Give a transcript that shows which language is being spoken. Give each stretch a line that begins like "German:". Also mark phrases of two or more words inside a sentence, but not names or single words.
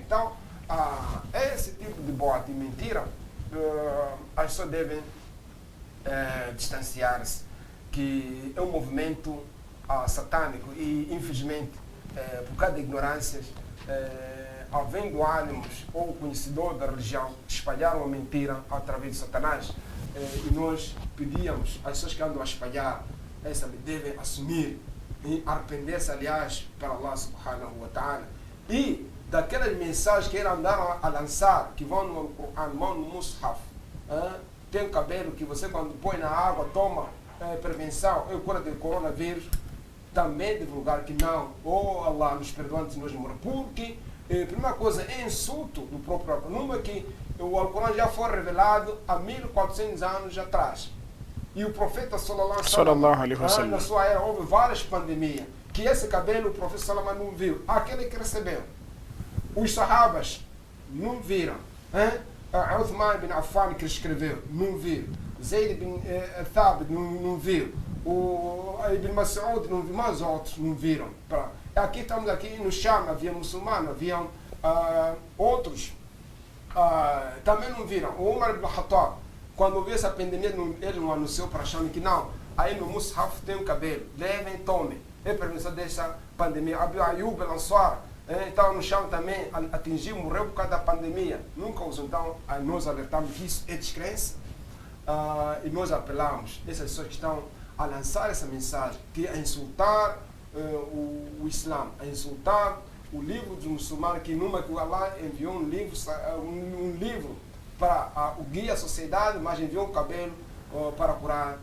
Portuguese: Então, esse tipo de boato e mentira, as pessoas devem distanciar-se, que é um movimento satânico e, infelizmente, por causa de ignorâncias, havendo ânimos ou conhecedor da religião, espalharam a mentira através de Satanás. E nós pedíamos às pessoas que andam a espalhar essa devem assumir e arrepender-se, aliás, para Allah
Arabic: سبحانه وتعالى.
Portuguese: E daquelas mensagens que eles andaram a lançar, que vão no Coran, vão no Mus'haf, tem um cabelo que você, quando põe na água, toma prevenção, é cura do coronavírus, também divulgar que não, Allah nos perdoa antes de nós morrer, porque a primeira coisa é insulto do próprio Alcorão, numa que o Alcorão já foi revelado há 1400 anos atrás. E o profeta
Arabic: صلى الله عليه وسلم,
Portuguese: na sua era, houve várias pandemias, que esse cabelo o profeta Sallallahu não viu, aquele que recebeu. Os sahabas não viram. Uthman bin Affan, que escreveu, não viu. Zayd bin Thabit não viu. O Ibn Mas'ud não viu, mas outros não viram. Aqui estamos aqui no Sham, havia muçulmanos, haviam outros também não viram. O Umar ibn Khattab, quando viu essa pandemia, ele não anunciou para Sham que não, aí no Mus'haf tem um cabelo, levem, tomem. É permissão dessa pandemia. Abu Ayyub al-Ansar, então no Sham também atingiu, morreu por causa da pandemia. Nunca usou. Então nós alertamos que isso é descrença e nós apelamos essas pessoas que estão a lançar essa mensagem, que é insultar o Islã, a insultar o livro dos muçulmanos, que numa que Allah enviou um livro para o guia à sociedade, mas enviou um cabelo para curar.